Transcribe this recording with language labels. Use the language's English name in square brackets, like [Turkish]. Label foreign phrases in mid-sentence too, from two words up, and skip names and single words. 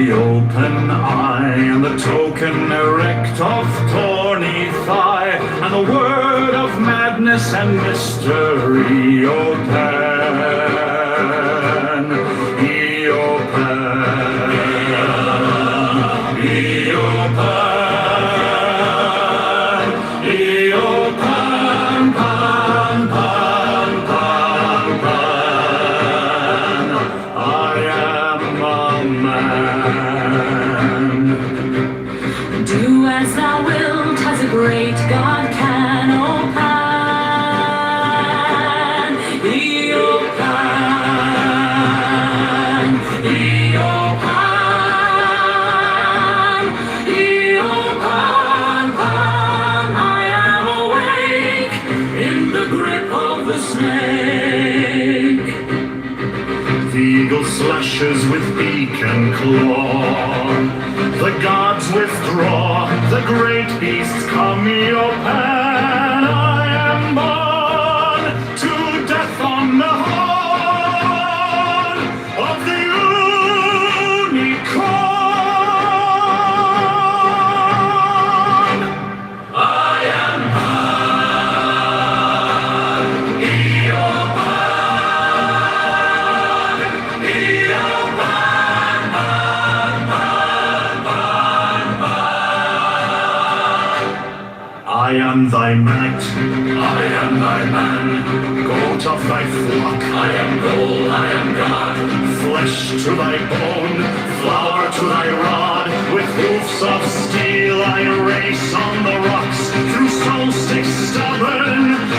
[English] the open eye, and the token erect of thorny thigh, and the word of madness and mystery, O Pan, O Pan, O Pan, O Pan, Pan, Pan, Pan, Pan. I am a man. Do as thou wilt, as a great God can, O Pan, O Pan, O Pan, O Pan, Pan. I am awake in the grip of the snake. The eagle slashes with beak and claw. The gods withdraw. The great beasts come. O Pan, I am born to death on the horn of the unicorn. I am Pan, O Pan, O Pan, I am thy mat, I am thy man, goat of thy flock, I am gold, I am God, flesh to thy bone, flower to thy rod, with hoofs of steel I race on the rocks, through solstice stubborn